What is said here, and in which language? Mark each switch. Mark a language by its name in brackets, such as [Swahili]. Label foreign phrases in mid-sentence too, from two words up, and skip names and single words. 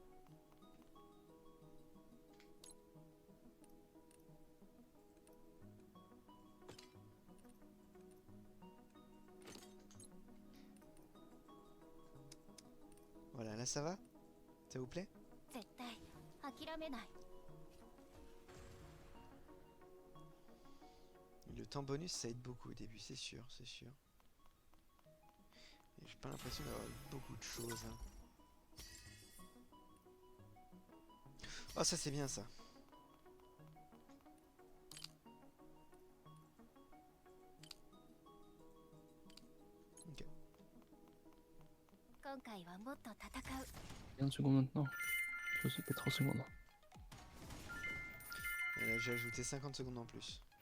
[French] Voilà, là ça va? Ça vous plaît? [Japanese] 絶対諦めない。 [French] Le temps bonus ça aide beaucoup au début, c'est sûr, c'est sûr. Et j'ai pas l'impression d'avoir beaucoup de choses. Hein. Oh ça c'est bien ça. Ok. [Japanese] 今回はもっと戦う。 [French] 15 secondes maintenant. Je sais pas 30 secondes. Et là j'ai ajouté 50 secondes en plus.